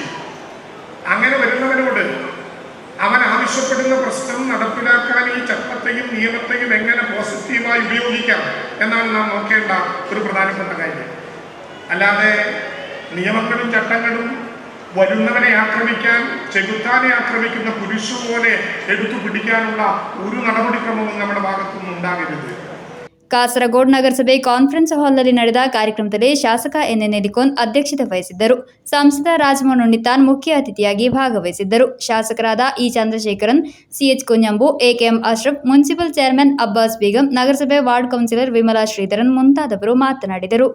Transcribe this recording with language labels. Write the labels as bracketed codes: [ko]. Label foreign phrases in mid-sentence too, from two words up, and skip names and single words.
[ml] അങ്ങനെ വരുന്നവരോട് അവൻ ആവശ്യപ്പെടുന്ന പ്രശ്നം നടപ്പിലാക്കാൻ ഈ ചട്ടത്തെയും നിയമത്തെയും എങ്ങനെ പോസിറ്റീവായി ഉപയോഗിക്കാം എന്നാണ് നാം നോക്കേണ്ട ഒരു പ്രധാനപ്പെട്ട കാര്യം. അല്ലാതെ നിയമങ്ങളും ചട്ടങ്ങളും വരുന്നവനെ ആക്രമിക്കാൻ, ചെകുത്താനെ ആക്രമിക്കുന്ന കുരിശു പോലെ എടുത്തു പിടിക്കാനുള്ള ഒരു നടപടിക്രമവും നമ്മുടെ ഭാഗത്തുനിന്ന് ഉണ്ടാകരുത്. [kn] ಕಾಸರಗೋಡು ನಗರಸಭೆ ಕಾನ್ಫರೆನ್ಸ್ ಹಾಲ್ನಲ್ಲಿ ನಡೆದ ಕಾರ್ಯಕ್ರಮದಲ್ಲಿ ಶಾಸಕ ಎನ್.ಎನ್. ಎಲಿಕೋನ್ ಅಧ್ಯಕ್ಷತೆ ವಹಿಸಿದ್ದರು. ಸಂಸದ ರಾಜಮೋಹನ್ ಉಣ್ಣಿತಾನ್ ಮುಖ್ಯ ಅತಿಥಿಯಾಗಿ ಭಾಗವಹಿಸಿದ್ದರು. ಶಾಸಕರಾದ ಇ. ಚಂದ್ರಶೇಖರನ್, ಸಿ.ಎಚ್. ಕುಂಜಂಬು, ಎ.ಕೆ.ಎಂ. ಅಶ್ರಫ್, ಮುನ್ಸಿಪಲ್ ಚೇರ್ಮನ್ ಅಬ್ಬಾಸ್ ಬೇಗಂ, ನಗರಸಭೆ ವಾರ್ಡ್ ಕೌನ್ಸಿಲರ್ ವಿಮಲಾ ಶ್ರೀಧರನ್ ಮುಂತಾದವರು ಮಾತನಾಡಿದರು.